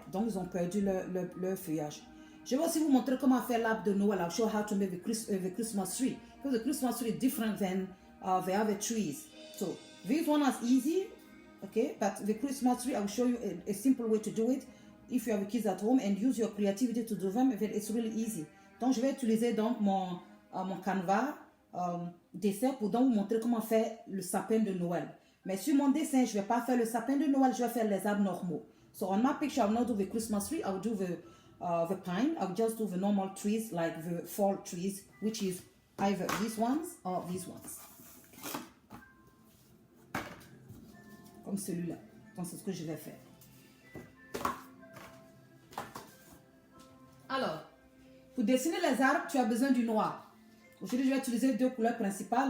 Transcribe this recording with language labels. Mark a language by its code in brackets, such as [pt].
[fr] Donc, ils ont perdu leur feuillage. Je vais aussi vous montrer comment faire l'arbre de Noël. [en] I'll show how to make the Christmas tree. Because the Christmas tree is different than the other trees. So, this one is easy. Okay, but the Christmas tree, I'll show you a simple way to do it. If you have kids at home and use your creativity to do them, it's really easy. [fr] Donc, je vais utiliser donc mon canevas dessin pour donc vous montrer comment faire le sapin de Noël. Mais sur mon dessin, je ne vais pas faire le sapin de Noël, je vais faire les arbres normaux. [en] So on my picture, I will not do the Christmas tree, I will do the pine. I will just do the normal trees like the fall trees, which is either these ones or these ones. [fr] Comme celui-là. Donc c'est ce que je vais faire. Alors, pour dessiner les arbres, tu as besoin du noir. Aujourd'hui, je vais utiliser deux couleurs principales.